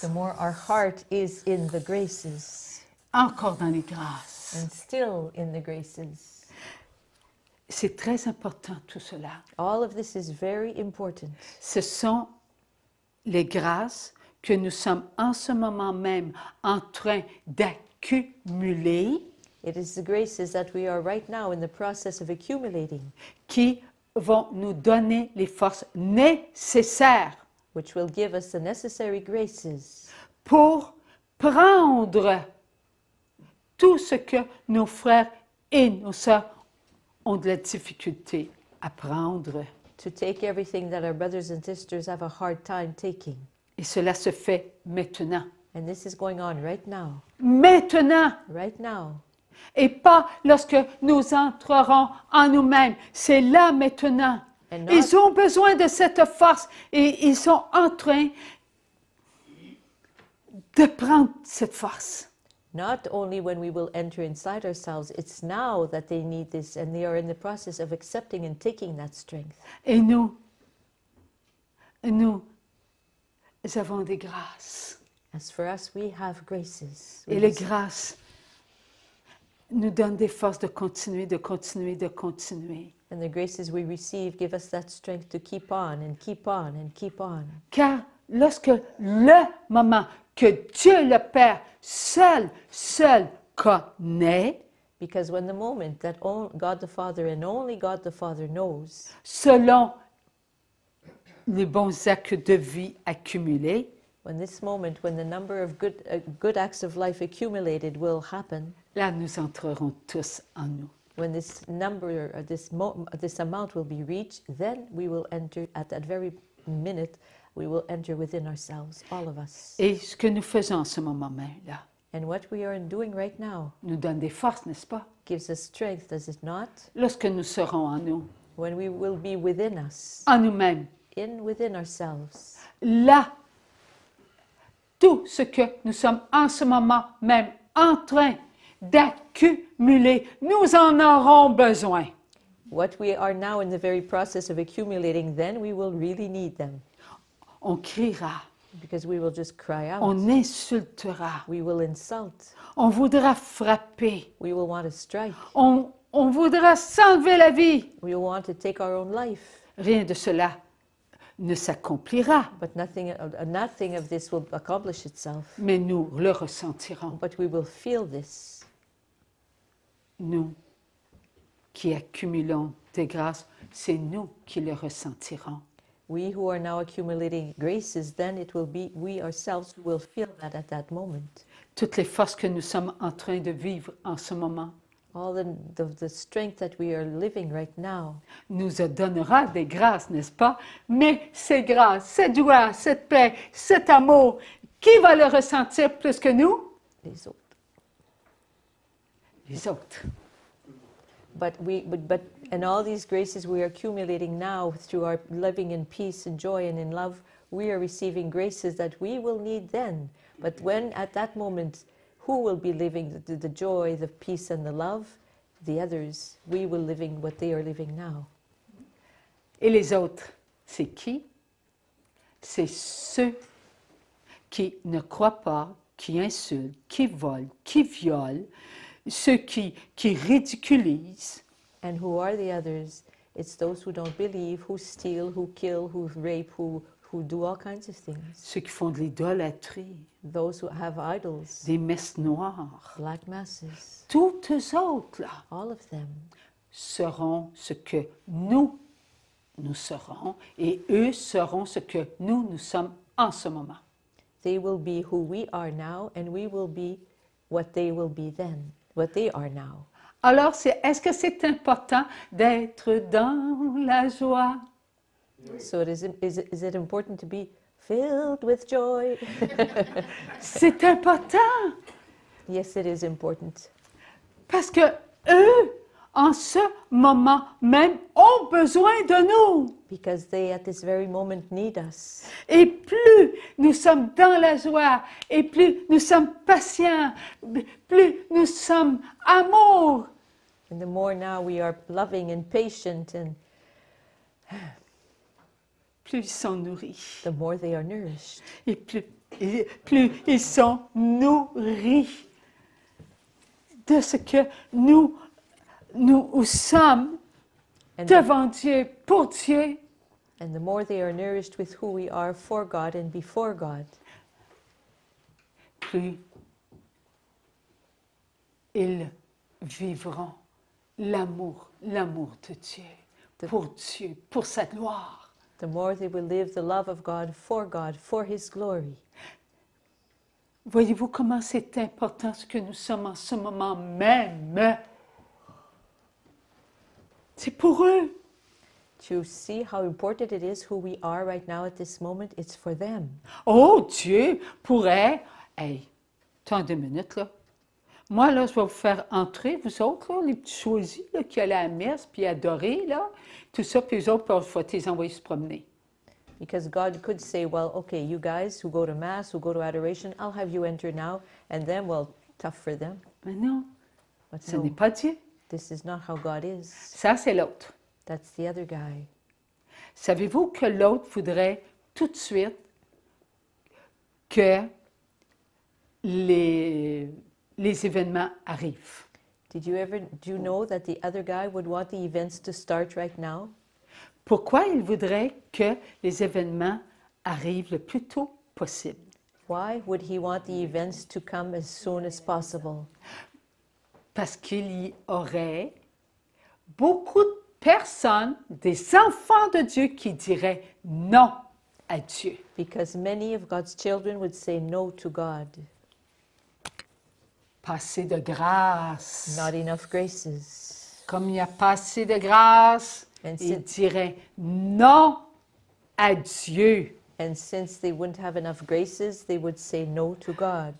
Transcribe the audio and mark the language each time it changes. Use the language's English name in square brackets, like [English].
[English] The more our heart is in the graces. [French] Encore dans les grâces. grâces. [English] and still in the graces. [French] C'est très important tout cela. [English] All of this is very important. [French] Ce sont les grâces que nous sommes en ce moment même en train d'accumuler [English] It is the graces that we are right now in the process of accumulating, [French] qui vont nous donner les forces nécessaires [English] which will give us the necessary graces [French] pour prendre tout ce que nos frères et nos sœurs ont de la difficulté à prendre. [English] to take everything that our brothers and sisters have a hard time taking. [French] Et cela se fait maintenant. [English] And this is going on right now. [French] Maintenant! [English] Right now. [French] Et pas lorsque nous entrerons en nous-mêmes. C'est là maintenant. [English] And not, [French] Ils ont besoin de cette force et ils sont en train de prendre cette force. [English] not only when we will enter inside ourselves, it's now that they need this, and they are in the process of accepting and taking that strength. [French] Et nous avons des grâces. [English] As for us, we have graces. [French] Et les grâces nous donnent des forces de continuer, de continuer, de continuer. [English] And the graces we receive give us that strength to keep on and keep on and keep on. [French] Car lorsque le moment que Dieu le Père seul connaît, [English] Because when the moment that God the Father and only God the Father knows, [French] selon les bons actes de vie accumulés, [English] when this moment, when the number of good acts of life accumulated will happen, [French] là nous entrerons tous en nous. [English] when this number, or this amount will be reached, then we will enter at that very minute. We will enter within ourselves, all of us. [French] Et ce que nous faisons en ce moment même, là, [English] And what we are doing right now [French] nous donne des forces, n'est-ce pas? [English] gives us strength, does it not? [French] Lorsque nous serons en nous, [English] When we will be within us, [French] en nous-mêmes, [English] within ourselves, [French] là, tout ce que nous sommes en ce moment même en train d'accumuler, nous en aurons besoin. [English] what we are now in the very process of accumulating, then we will really need them. [French] On criera, [English] Because we will just cry out. [French] on insultera, [English] We will insult. [French] on voudra frapper, [English] We will want to strike. [French] on voudra s'enlever la vie. [English] We will want to take our own life. [French] Rien de cela ne s'accomplira, [English] But nothing of this will accomplish itself. [French] mais nous le ressentirons. [English] But we will feel this. [French] Nous qui accumulons des grâces, c'est nous qui le ressentirons. [English] We who are now accumulating graces, then it will be we ourselves who will feel that at that moment. [French] Toutes les forces que nous sommes en train de vivre en ce moment [English] All the strength that we are living right now [French] nous donnera des grâces, n'est-ce pas? Mais ces grâces, cette joie, cette paix, cet amour, qui va le ressentir plus que nous? les autres. Les autres. [English] But and all these graces we are accumulating now through our living in peace and joy and in love, we are receiving graces that we will need then. But when at that moment, who will be living the joy, the peace and the love? The others. We will living what they are living now. [French] Et les autres, c'est qui? C'est ceux qui ne croient pas, qui insultent, qui volent, qui violent, ceux qui ridiculisent. [English] And who are the others? It's those who don't believe, who steal, who kill, who rape, who do all kinds of things. [French] Ceux qui font de l'idolâtrie, [English] Those who have idols, [French] des messes noires. [English] black masses, [French] Toutes eux autres, là, [English] all of them [French] seront ce que nous serons, et eux seront ce que nous sommes en ce moment. [English] they will be who we are now, and we will be what they will be then, what they are now. [French] Alors, est-ce que c'est important d'être dans la joie? [English] So is it important to be filled with joy? [French] C'est important, [English] Yes, it is important. [French] parce que eux, en ce moment même, ont besoin de nous. [English] Because they at this very moment need us. [French] Et plus nous sommes dans la joie, et plus nous sommes patients, plus nous sommes amour, [English] And the more now we are loving and patient, and [French] plus ils sont nourris. [English] the more they are nourished. [French] Et plus ils sont nourris de ce que nous sommes [English] And, [French] devant Dieu, pour Dieu, [English] and the more they are nourished with who we are for God and before God, [French] plus ils vivront l'amour de Dieu, pour sa gloire. [English] the more they will live the love of God, for His glory. [French] Voyez-vous comment c'est important ce que nous sommes en ce moment même? C'est pour eux. [English] To see how important it is who we are right now at this moment, it's for them. [French] Oh, Dieu pourrait... Hey, attends 2 minutes, là. Moi, là, je vais vous faire entrer, vous autres, là, les petits choisis là, qui allaient à la messe, puis adorer, là, tout ça, puis les autres, je vais te les envoyer se promener. [English] Because God could say, well, okay, you guys who go to Mass, who go to adoration, I'll have you enter now, and then, well, tough for them. [French] Mais non, [English] But [French] ce [English] no, [French] n'est pas Dieu. [English] this is not how God is. [French] Ça, c'est l'autre. [English] That's the other guy. [French] Savez-vous que l'autre voudrait tout de suite que les événements arrivent? [English] Do you know that the other guy would want the events to start right now? [French] Pourquoi il voudrait que les événements arrivent le plus tôt possible? [English] Why would he want the events to come as soon as possible? [French] Parce qu'il y aurait beaucoup de personnes, des enfants de Dieu qui diraient non à Dieu. [English] Because many of God's children would say no to God. [French] Pas assez de grâce. [English] Not enough graces. [French] Comme il n'y a pas assez de grâce, [English] And [French] ils diraient non à Dieu. [English] And since they wouldn't have enough graces, they would say no to God.